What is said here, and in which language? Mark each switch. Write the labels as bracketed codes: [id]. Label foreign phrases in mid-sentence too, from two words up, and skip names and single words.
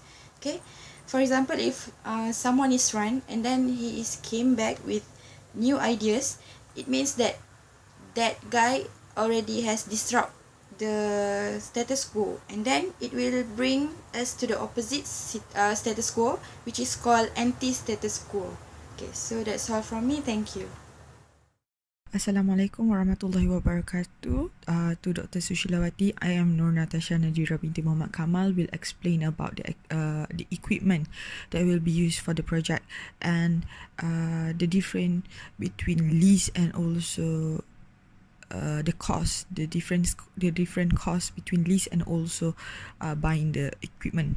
[en] Okay, for example, if someone is run and then he came back with new ideas, it means that that guy already has disrupt the status quo, and then it will bring us to the opposite status quo, which is called anti-status quo. Okay, so that's all from me. Thank you. [ar] السلام عليكم ورحمة الله وبركاته. [en] To Dr. Sushilawati, I am Nur Natasha Najira binti Muhammad Kamal will explain about the equipment that will be used for the project and the difference between lease and also the cost, the different costs between lease and also buying the equipment.